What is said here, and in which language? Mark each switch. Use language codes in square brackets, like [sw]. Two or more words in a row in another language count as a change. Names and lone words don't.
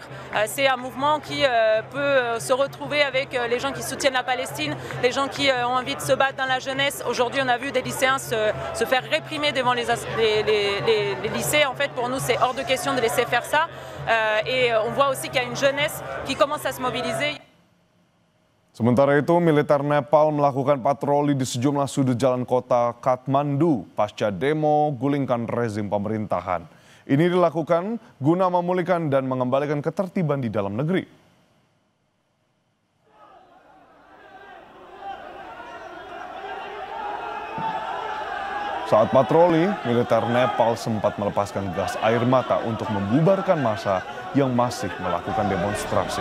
[fr] C'est un mouvement qui peut se retrouver avec les gens qui soutiennent la Palestine, les gens qui ont envie de se battre dans la jeunesse. Aujourd'hui, on a vu des lycéens se faire réprimer devant les lycées. En fait, pour nous, c'est hors de question de laisser faire ça. Et on voit aussi qu'il y a une jeunesse qui commence à se mobiliser. [id] Sementara itu, militer Nepal melakukan patroli di sejumlah sudut jalan kota Kathmandu pasca demo gulingkan rezim pemerintahan. Ini dilakukan guna memulihkan dan mengembalikan ketertiban di dalam negeri. Saat patroli, militer Nepal sempat melepaskan gas air mata untuk membubarkan massa yang masih melakukan demonstrasi.